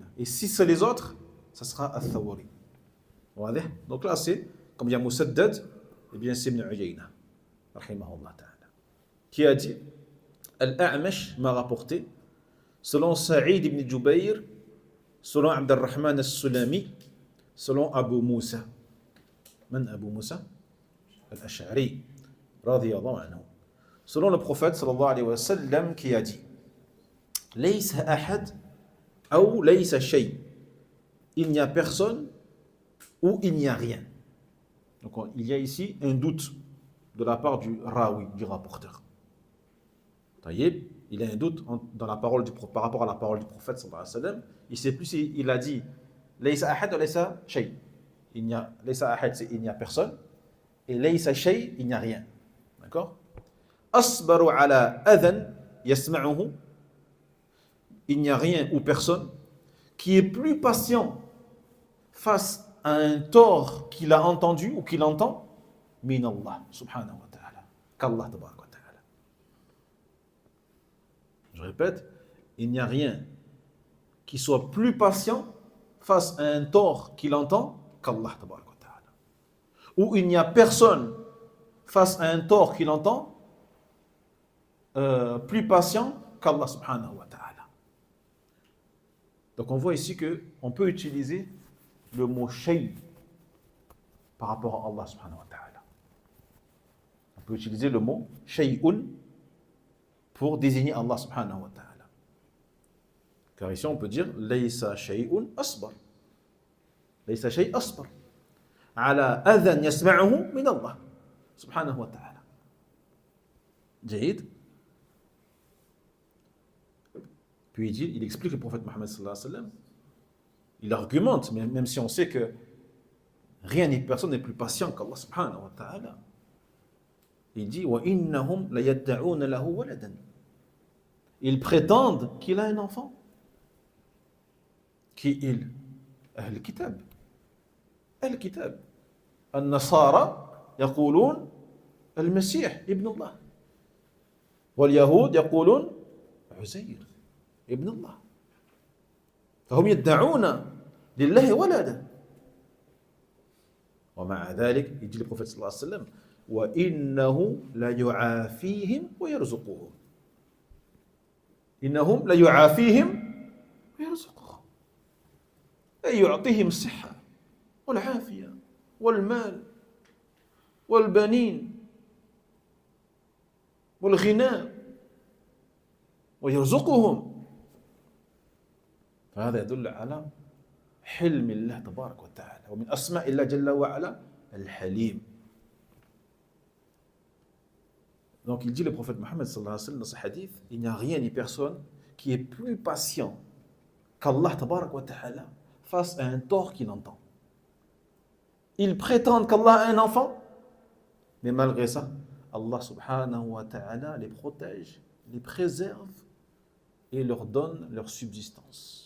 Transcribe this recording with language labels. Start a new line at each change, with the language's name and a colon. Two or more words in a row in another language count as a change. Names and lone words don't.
French: Et si c'est les autres, ça sera Al-Thawri. Donc là, c'est, comme il y a Musaddad, eh bien c'est Ibn Uyayna.
Arabic: رحمه الله تعالى.
French: Qui a dit, Al-A'mash m'a rapporté, selon Sa'id ibn Jubayr, selon Abd al-Rahman al-Sulami, selon Abu Musa.
Arabic: من أبو موسى? الأشعري رضي الله عنه.
French: Selon le prophète
Arabic: صلى الله عليه وسلم
French: qui a dit,
Arabic: ليس أحد ou ليس شيء.
French: Il n'y a personne ou il n'y a rien. Donc il y a ici un doute de la part du rawi, du rapporteur. Taïeb, il y a un doute dans la parole par rapport à la parole du prophète
Arabic: صلى الله عليه وسلم.
French: Il ne sait plus s'il a dit
Arabic: ليس أحد
French: ou
Arabic: ليس شيء. ليس أحد,
French: c'est il n'y a personne. Et
Arabic: ليس شيء,
French: il n'y a rien. D'accord?
Arabic: أصبر على أذى يسمعه.
French: Il n'y a rien ou personne qui est plus patient face à un tort qu'il a entendu ou qu'il entend,
Arabic: من الله سبحانه وتعالى, qu'Allah تبارك وتعالى.
French: Je répète, il n'y a rien qui soit plus patient face à un tort qu'il entend qu'Allah
Arabic: تبارك وتعالى.
French: Ou il n'y a personne face à un tort qu'il entend plus patient qu'Allah
Arabic: سبحانه وتعالى.
French: Donc on voit ici qu'on peut utiliser le mot shay par rapport à Allah
Arabic: سبحانه وتعالى.
French: On peut utiliser le mot shay'un pour désigner Allah
Arabic: سبحانه وتعالى.
French: Car ici on peut dire
Arabic: ليس شيء أصبر. ليس شيء أصبر. على أذى يسمعه من الله سبحانه وتعالى. Jaïd.
French: Puis il explique le prophète Mohammed
Arabic: صلى الله عليه وسلم.
French: Il argumente, même si on sait que rien ni personne n'est plus patient qu'Allah
Arabic: سبحانه وتعالى.
French: Il dit
Arabic: وإنهم ليدعون له ولدا.
French: Ils prétendent qu'il a un enfant. Qui il?
Arabic: أهل كتاب. أهل كتاب. النصارى يقولون المسيح ابن الله. واليهود يقولون عزير ابن الله. فهم يدعون لله ولدا ومع ذلك يجي البروفيت صلى الله عليه وسلم وإنه لا يعافيهم ويرزقهم إنهم لا يعافيهم ويرزقهم أي يعطيهم الصحة والعافية والمال والبنين والغنى ويرزقهم. فهذا يدل على حلم الله تبارك وتعالى ومن أسماء الله جل وعلا الحليم.
French: Donc il dit le prophète Mohammed
Arabic: صلى الله عليه وسلم
French: dans ce hadith, il n'y a rien ni personne qui est plus patient qu'Allah
Arabic: تبارك وتعالى
French: face à un tort qu'il entend. Ils prétendent qu'Allah a un enfant, mais malgré ça, Allah
Arabic: سبحانه وتعالى
French: les protège, les préserve et leur donne leur subsistance.